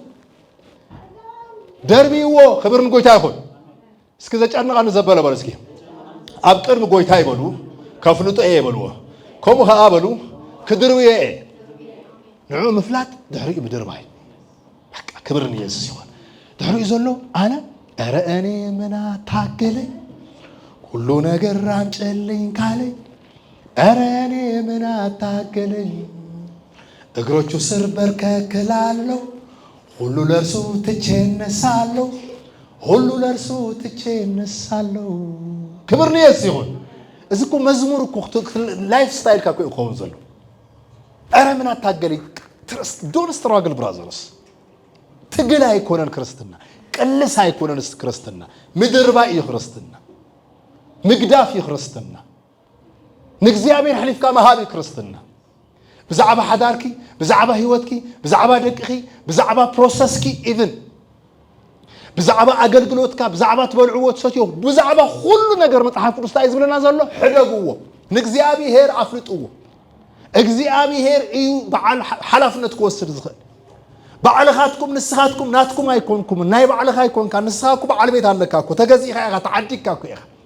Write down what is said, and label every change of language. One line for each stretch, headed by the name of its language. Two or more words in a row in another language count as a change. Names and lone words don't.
Tigrinya: ደርቢዎ ክብርን ጎይታ ይኹን እስኪ ዘጨንቃኒ ዘበለ በለ እስኪ ኣብ ቅድሚ ጎይታ ይበሉ ከፍልጦ ይበልዎ ከምኡ ኸኣ በሉ ክድርብየ ንዑ ምፍላጥ ድሕሪኡ ብድርባይ በቃ ክብርን ኢየሱስ ይኹን ድሕሪኡ ዘሎ ኣነ
Amharic: ኧረ እኔ ምን አታገለኝ ሁሉ ነገር አምጪልኝ ካለኝ ኧረ እኔ ምን አታገለኝ እግሮቹ ስር በርከክ እላለሁ ሁሉ ለእርሱ ትቼ እነሳለሁ ሁሉ ለእርሱ ትቼ እነሳለሁ ክብር ለኢየሱስ ይሁን እዚ
Tigrinya: እኮ መዝሙር እኮ
English: life style
Tigrinya: ካኮ ይኮን ዘሎ
Amharic: ኧረ ምን አታገለኝ
English: trust don't struggle brothers
Tigrinya: ትግል አይኮነን ክርስትና ቅልስ አይኮነን ክርስትና ምድርባ ይኽርስትና ምግዳፍ ይኽርስትና ንእግዚአብሔር ሕሊፍካ መሃቢ ክርስትና ብዛዕባ ሓዳርኪ ብዛዕባ ህይወትኪ ብዛዕባ ደቅኺ ብዛዕባ ፕሮሰስኪ ኢቭን ብዛዕባ አገልግሎትካ ብዛዕባ ትበልዕዎ ትሰትዮ ብዛዕባ
Amharic: ሁሉ ነገር
Tigrinya: መጽሐፍ ቅዱስ ታይ ዝብለና ዘሎ ሕደግዎ ንእግዚአብሔር አፍልጥዎ እግዚአብሔር እዩ በዓል ሓላፍነት ክወስድ ዝኽእል ባዕልኻትኩም ንስኻትኩም ናትኩም አይኮንኩም ናይ ባዕልኻ አይኮንካ ንስኻኩ በዓል ቤት ኣለካ እኮ ተገዚእኻ ኢኻ ተዓዲግካ እኮ ኢኻ